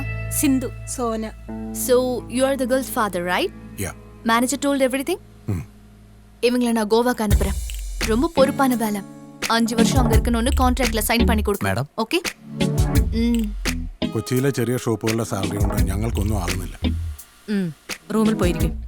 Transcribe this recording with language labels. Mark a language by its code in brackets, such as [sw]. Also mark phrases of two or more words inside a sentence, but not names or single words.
[en] Sindhu. Sona. So, you're the girl's father, right? Yeah. Manager told everything? [ta] இவங்களை நான் கோவாக்கு அனுப்புறேன். ரொம்ப பொறுப்பான வேலை. 5 வருஷம் அங்க இருக்கணும்னு கான்ட்ராக்ட்ல சைன் பண்ணி கொடுக்கணும். [ml] മാഡം, ഓക്കെ? കൊച്ചിയിലെ ചെറിയ ഷോപ്പുകളുടെ സാലറി കൊണ്ട് ഞങ്ങൾക്കൊന്നും ആകുന്നില്ല. റൂമിൽ പോയിരിക്കും.